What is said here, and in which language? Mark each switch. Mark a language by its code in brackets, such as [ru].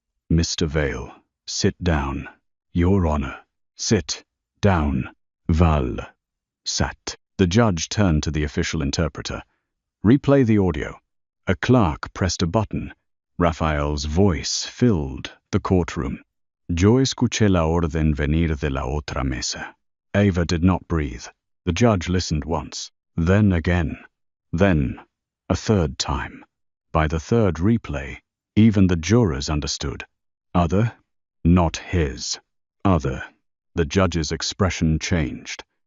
[en] Mr. Vale, sit down. Your Honor, sit down. Val sat. The judge turned to the official interpreter. Replay the audio. A clerk pressed a button. Raphael's voice filled the courtroom. [es] Yo escuché la orden venir de la otra mesa. [en] Ava did not breathe. The judge listened once, then again, then a third time. By the third replay, even the jurors understood. Other, not his. Other. The judge's expression changed.